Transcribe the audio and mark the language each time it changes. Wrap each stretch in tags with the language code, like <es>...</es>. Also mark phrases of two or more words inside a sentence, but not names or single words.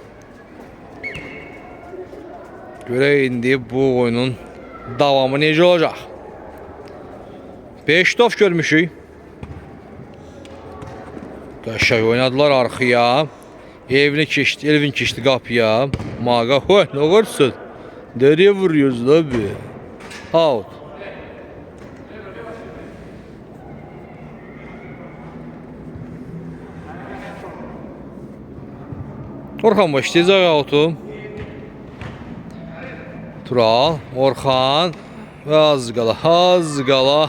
<az>Görək indi bu oyunun davamı necə olacaq. 5 top görmüşük. Qəşəng oynadılar arxaya. Elvin keçdi qapıya. Maqa, hoy, nə qorsun?</az> <tr>Nereye vuruyorsun abi?</tr> <az>Out. Orxan başlayacaq out'u. Tural, Orxan və az qala.</az>